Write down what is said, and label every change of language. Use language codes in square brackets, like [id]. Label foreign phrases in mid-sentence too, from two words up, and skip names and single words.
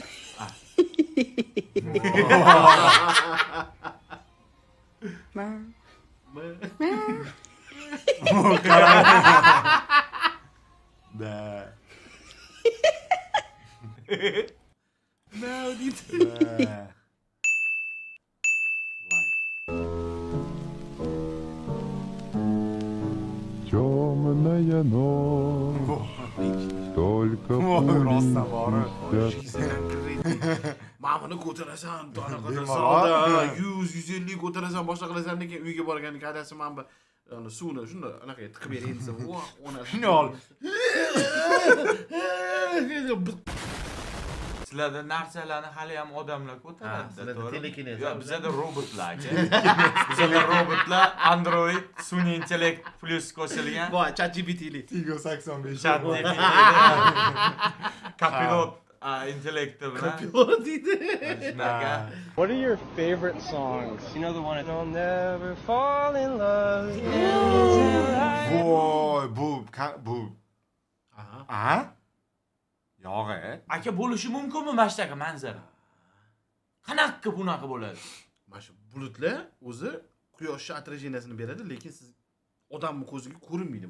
[uz] Da. Da. [ru] Темная ночь, только [uz] Rostdan bori. Mana buni ko'tarasan, dona Bemalol. ko'tarasan, 100-150 ko'tarasan, boshqa qilasan, lekin uyga borganda kadasi mana bu suvni shunda anaqa tiqib berayin desa, voh, ona. Shuni ol. Sizlarda narsalarni hali ham odamlar ko'taradi. sizlarda telekinez. Yo'q, bizada robotlar. Bizada robotlar Android sun'iy intellekt plus qo'shilgan. Voy, ChatGPT'li. Tigo 85. ChatGPT. Kapilot intellekti bilan. Kapilot deydi. Shunaqa. [en] What are your favorite songs? You know the one I'll never fall in love. [uz] Voy, bu. Aha. A? Yo'q. Aka bo'lishi mumkinmi mana shunaqa manzara? Qanaqa bunaqa bo'ladi? Mana shu bulutlar o'zi quyoshni отражениесini beradi, lekin siz odamning ko'ziga ko'rinmaydi.